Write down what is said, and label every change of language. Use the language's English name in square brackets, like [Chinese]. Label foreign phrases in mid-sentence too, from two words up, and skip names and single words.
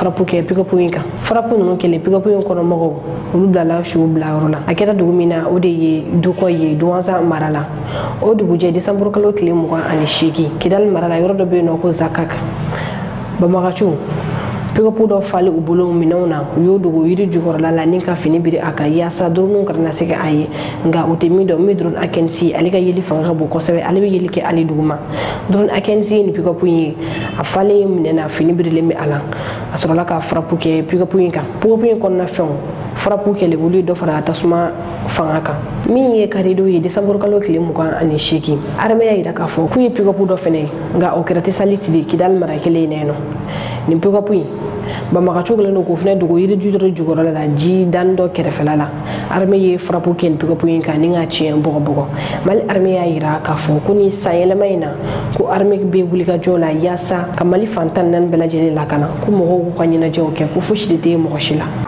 [Bambara] frappe kɛ pick-up in kan frappe ninnu kɛlen pick-up in kɔnɔ mɔgɔw olu bilala su bila yɔrɔ la a kɛra dugu min na o de ye Dukɔ ye Duwansan mara la o dugujɛ décembre kalo tile 28 Kidali mara la yɔrɔ dɔ bɛ yen nɔ ko Zakak banbagaciw pick-up dɔ falen u bolo minɛnw na u y'o dogo yiri jukɔrɔla la ni ka fini biri a kan yaasa dronew kana se ka a ye nka u tɛ min dɔn min drone Akensi ale ka yeli fanga ka bon kosɛbɛ ale bɛ yeli kɛ hali duguma drone Akensi ni pick-up ye a falen minɛ na fini birilen bɛ a la a sɔrɔla ka frappe kɛ pick-up in kan pick-up in kɔnɔna fɛnw frappe kɛlen olu ye dɔ fara tasuma fanga kan min ye karido ye décembre kalo tile 28 armée y'a yira k'a fɔ k'u ye pick-up dɔ fɛnɛ ye nka o kɛra Tesaliti de Kidali mara kelen in na nin pick-up in banbagaciw kɛlen don k'o fɛnɛ dogo yiri jukɔrɔla la ji dan dɔ kɛrɛfɛla la armée ye frappe kɛ nin pick-up in kan ni ka tiɲɛ bɔgɔbɔgɔ Mali armée y'a yira k'a fɔ ko ni sanyɛlɛma in na ko armée bɛ wulikajɔ la yaasa ka Mali fan 14 bɛɛ lajɛlen lakana ko mɔgɔw k'u ka ɲɛnajɛw kɛ ko fosi de tɛ mɔgɔ si la.